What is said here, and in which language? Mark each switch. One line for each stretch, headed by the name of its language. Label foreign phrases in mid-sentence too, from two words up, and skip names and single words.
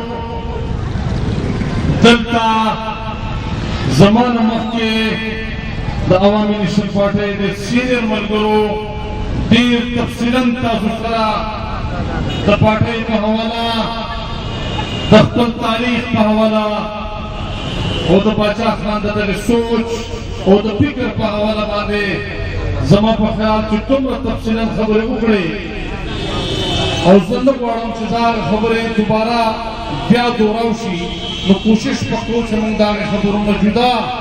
Pashto: دلتا زمان مخی د عوامی نیشنل پارٹی د سینئر ملګرو ډیر تفصیلا تاسو سره د پارټۍ په حواله د خپل تاریخ په حواله او د باچا خان د سوچ او د فکر په حواله باندې زما په خیال چې دومره تفصیلا خبرې وکړې او زه نه غواړم چې دا خبرې دوباره بیا دوراو شي نو کوشش وکړو چې موږ د هغې خبرو نه جدا